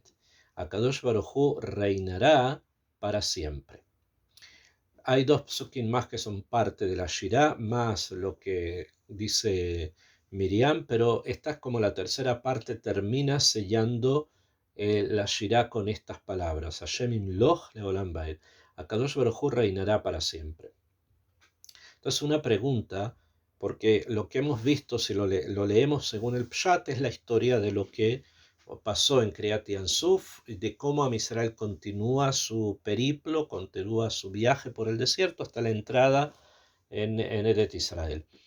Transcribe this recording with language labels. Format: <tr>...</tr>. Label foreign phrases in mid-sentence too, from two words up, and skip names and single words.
<es>Akadosh Baruj Hu reinará para siempre. Hay dos psukim más que son parte de la Shirah, más lo que dice Miriam, pero esta es como la tercera parte, termina sellando la Shirah con estas palabras.</es> <he>השם ימלוך לעולם ועד.</he> <es>Akadosh Baruj Hu reinará para siempre. Entonces una pregunta, porque lo que hemos visto, si lo leemos según el Pshat, es la historia de lo que pasó en Kriyat Yansuf, de cómo Am Israel continúa su periplo, continúa su viaje por el desierto hasta la entrada en Eretz Israel.</es>